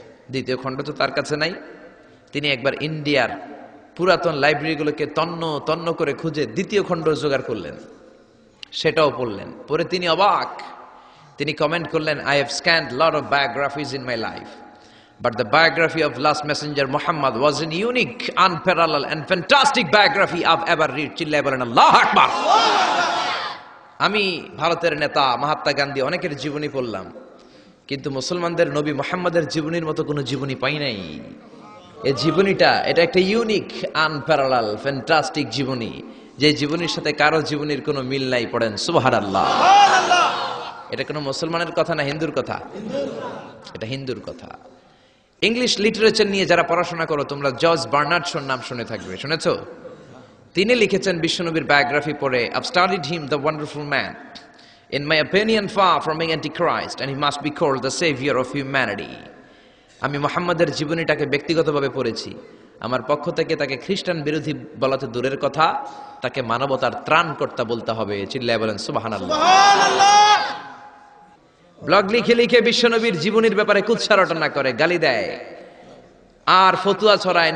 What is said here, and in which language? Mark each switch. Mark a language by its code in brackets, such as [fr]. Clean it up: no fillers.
[bn] দ্বিতীয় খণ্ড তো তার কাছে নাই। তিনি একবার ইন্ডিয়ার পুরাতন লাইব্রেরিগুলোকে তন্ন তন্ন করে খুঁজে দ্বিতীয় খণ্ড জোগাড় করলেন, সেটাও পড়লেন। পরে তিনি অবাক। তিনি কমেন্ট করলেন, [en] I have scanned lot of biographies in my life. But the biography of last messenger Muhammad was an unique, unparalleled and fantastic biography I've ever read. [bn] চিল্লায় বলেন আল্লাহু আকবার। আমি ভারতের নেতা মহাত্মা গান্ধী অনেকের জীবনী পড়লাম, কিন্তু মুসলমানদের নবী মুহাম্মাদের জীবনীর মতো কোনো জীবনী পাই নাই। এই জীবনীটা এটা একটা [en] unique, unparallel, fantastic [bn] জীবনী, যে জীবনীর সাথে কারো জীবনীর কোনো মিল নাই। পড়েন সুবহানাল্লাহ। এটা কোনো মুসলমানের কথা না হিন্দুর কথা? এটা হিন্দুর কথা। ইংলিশ লিটারেচার নিয়ে যারা পড়াশোনা করো তোমরা জর্জ বার্নার্ড শোর নাম শুনে থাকবে, শুনেছো? তিনি লিখেছেন বিশ্বনবীর বায়োগ্রাফি পড়ে, [en] I've studied him, the wonderful man. In my opinion, far from being antichrist, and he must be called the savior of humanity. [bn] আমি মুহাম্মাদের জীবনীটাকে ব্যক্তিগতভাবে পড়েছি। আমার পক্ষ থেকে তাকে খ্রিস্টান বিরোধী বলাতে দূরের কথা, তাকে মানবতার ত্রাণকর্তা বলতে হবে। চিল্লায় বলেন সুবহানাল্লাহ। ব্লগ লিখে লিখে বিশ্বনবীর জীবনীর ব্যাপারে কুৎসা রটনা করে, গালি দেয় আর ফতুয়া ছড়ায়।